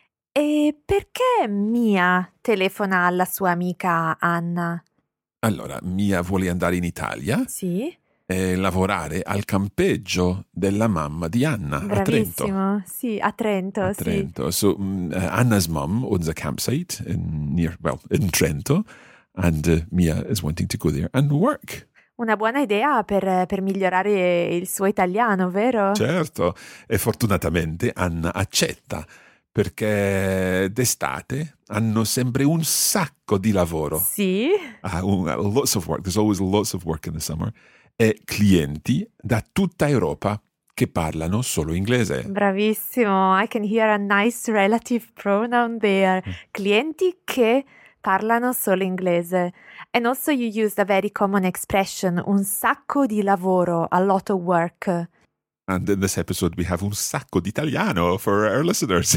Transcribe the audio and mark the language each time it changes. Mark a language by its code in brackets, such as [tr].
[it] E perché Mia telefona alla sua amica Anna? Allora, Mia vuole andare in Italia. Sì. E lavorare al campeggio della mamma di Anna. Bravissimo. A Trento. Sì, a Trento. A Trento. Sì. [en] So, Anna's mom owns a campsite in Trento, and Mia is wanting to go there and work. [it] Una buona idea per migliorare il suo italiano, vero? Certo, e fortunatamente Anna accetta, perché d'estate hanno sempre un sacco di lavoro. Sì. [en] Lots of work, there's always lots of work in the summer. [it] E clienti da tutta Europa che parlano solo inglese. Bravissimo, [en] I can hear a nice relative pronoun there. [it] Clienti che parlano solo inglese. [en] And also you used a very common expression, [it] un sacco di lavoro, [en] a lot of work. And in this episode we have [it] un sacco d'italiano [en] for our listeners.